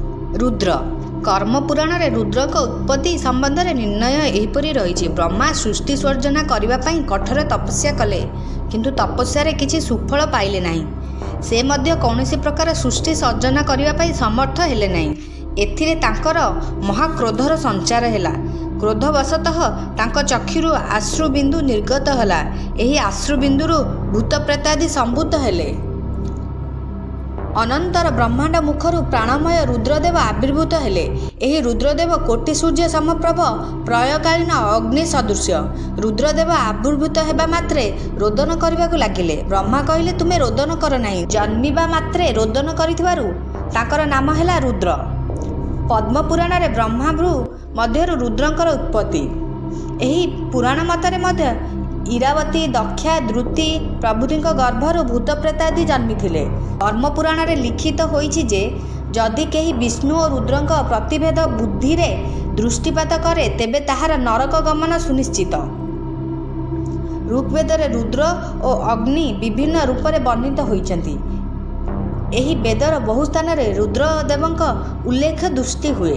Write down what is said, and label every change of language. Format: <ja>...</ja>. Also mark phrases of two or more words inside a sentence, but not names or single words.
<or>ରୁଦ୍ର କର୍ମପୁରାଣ ରେ ରୁଦ୍ର କୋ ଉତ୍ପତ୍ତି ସମ୍ବନ୍ଧ ମେଁ ନିର୍ଣ୍ଣୟ ଏହିପରି ରହି। ବ୍ରହ୍ମା ସୃଷ୍ଟି ସର୍ଜନା କରନେ କଠୋର ତପସ୍ୟା କଲେ କିନ୍ତୁ ତପସ୍ୟା ରେ କିଛି ସୁଫଳ ପାଇଲେ ନାହିଁ। ସେ ମଧ୍ୟ କୌନସୀ ପ୍ରକାର ସୃଷ୍ଟି ସର୍ଜନା କରନେ ସମର୍ଥ ହେଲେ ନାହିଁ। ଏଥିରେ ତାଙ୍କର ମହାକ୍ରୋଧର ସଞ୍ଚାର ହେଲା। କ୍ରୋଧବଶତଃ ତାଙ୍କ ଚକ୍ଷୁରୁ ଅଶ୍ରୁବିନ୍ଦୁ ନିର୍ଗତ ହେଲା। ଏହି ଅଶ୍ରୁବିନ୍ଦୁରୁ ଭୂତ ପ୍ରେତାଦି ସମ୍ଭୂତ ହେଲେ। ଅନନ୍ତର ବ୍ରହ୍ମାଣ୍ଡ ମୁଖରୁ ପ୍ରାଣମୟ ରୁଦ୍ରଦେବ ଆବିର୍ଭୂତ ହେଲେ। ଏହି ରୁଦ୍ରଦେବ କୋଟି ସୂର୍ଯ୍ୟ ସମପ୍ରଭ ପ୍ରୟକାଳୀନ ଅଗ୍ନି ସଦୃଶ୍ୟ। ରୁଦ୍ରଦେବ ଆବିର୍ଭୂତ ହେବା ମାତ୍ରେ ରୋଦନ କରିବାକୁ ଲାଗିଲେ। ବ୍ରହ୍ମା କହିଲେ ତୁମେ ରୋଦନ କର ନାହିଁ। ଜନ୍ମିବା ମାତ୍ରେ ରୋଦନ କରିଥିବାରୁ ତାଙ୍କର ନାମ ହେଲା ରୁଦ୍ର। ପଦ୍ମପୁରାଣ ରେ ବ୍ରହ୍ମାଭ୍ରୂ ମଧ୍ୟ ରୁଦ୍ରଙ୍କର ଉତ୍ପତ୍ତି। ଏହି ପୁରାଣ ମତରେ ମଧ୍ୟ ଇରାବତୀ ଦକ୍ଷା ଦ୍ରୁତି ପ୍ରଭୃତି ଗର୍ଭରୁ ଭୂତ ପ୍ରେତାଦି ଜନ୍ମିଥିଲେ। ଧର୍ମପୁରାଣ ରେ ଲିଖିତ ହୋଇଛି ଯେ ଯଦି କେହି ବିଷ୍ଣୁ ଔର ରୁଦ୍ରଙ୍କ ପ୍ରତିଭେଦ ବୁଦ୍ଧି ରେ ଦୃଷ୍ଟିପାତ କରେ ତେବେ ତାହାର ନରକ ଗମନ ସୁନିଶ୍ଚିତ। ଋଗ୍ବେଦ ରେ ରୁଦ୍ର ଔର ଅଗ୍ନି ବିଭିନ୍ନ ରୂପ ରେ ବର୍ଣ୍ଣିତ ହୋଇଛନ୍ତି। ଏହି ବେଦର ବହୁ ସ୍ଥାନ ରେ ରୁଦ୍ରଦେବଙ୍କ ଉଲ୍ଲେଖ ଦୃଷ୍ଟି ହୁଏ।</or>